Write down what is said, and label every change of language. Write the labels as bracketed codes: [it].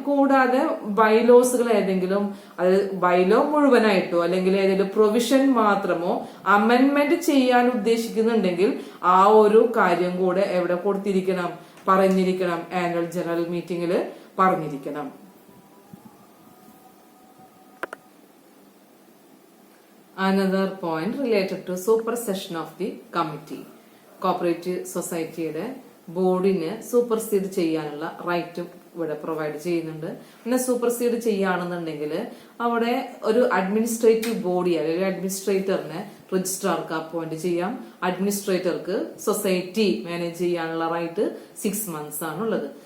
[ml] കൂടാതെ ബൈലോസുകൾ ഏതെങ്കിലും, അത് ബൈലോ മുഴുവനായിട്ടോ അല്ലെങ്കിൽ ഏതെങ്കിലും പ്രൊവിഷൻ മാത്രമോ അമെന്റ്മെന്റ് ചെയ്യാൻ ഉദ്ദേശിക്കുന്നുണ്ടെങ്കിൽ ആ ഒരു കാര്യം കൂടെ എവിടെ കൊടുത്തിരിക്കണം, പറഞ്ഞിരിക്കണം, ആനുവൽ ജനറൽ മീറ്റിംഗിൽ പറഞ്ഞിരിക്കണം. [en] Another point related to supersession of the committee. [ml] Cooperative സൊസൈറ്റിയുടെ ബോർഡിനെ സൂപ്പർസീഡ് ചെയ്യാനുള്ള റൈറ്റും ഇവിടെ പ്രൊവൈഡ് ചെയ്യുന്നുണ്ട്. പിന്നെ സൂപ്പർസീഡ് ചെയ്യുകയാണെന്നുണ്ടെങ്കിൽ അവിടെ ഒരു അഡ്മിനിസ്ട്രേറ്റീവ് ബോഡി അല്ലെങ്കിൽ അഡ്മിനിസ്ട്രേറ്ററിനെ രജിസ്ട്രാർക്ക് അപ്പോയിന്റ് ചെയ്യാം. അഡ്മിനിസ്ട്രേറ്റർക്ക് സൊസൈറ്റി മാനേജ് ചെയ്യാനുള്ള റൈറ്റ് 6 months ആണുള്ളത്.